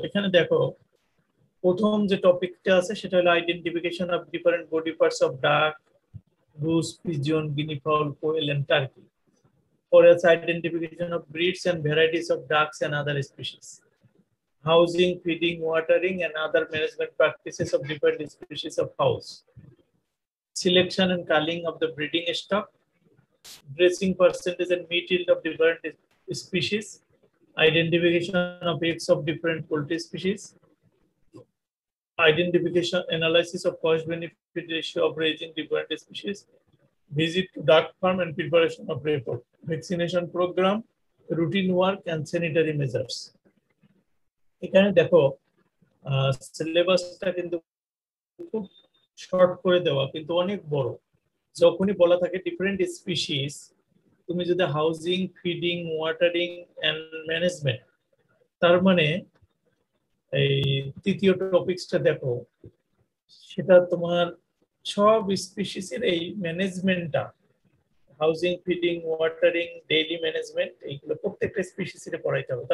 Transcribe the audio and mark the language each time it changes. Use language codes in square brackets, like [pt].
[bn] এখানে দেখো প্রথম যে টপিকটা আছে সেটা হলো [en] Identification of different body parts of duck, goose, pigeon, guinea fowl, quail, and turkey. For its identification of breeds and varieties of ducks and other species. Housing, feeding, watering, and other management practices of different species of house. Selection and culling of the breeding stock. Dressing percentage and meat yield of different species. Identification of eggs of different poultry species. Identification analysis of cost benefit ratio of raising different species. Visit to duck farm and preparation of report. Vaccination program, routine work, and sanitary measures. [bn] এখানে দেখো সিলেবাসটা কিন্তু খুব short করে দেওয়া, কিন্তু অনেক বড়। যখনই বলা থাকে ডিফারেন্ট স্পিসিস, তুমি যদি [en] housing, feeding, watering and management, [bn] তার মানে এই তৃতীয় টপিকসটা দেখো, সেটা তোমার সব স্পিসিসের এই ম্যানেজমেন্টটা, housing, feeding, watering, daily management, এইগুলো প্রত্যেকটা স্পিসিসে পড়াইতে হবে।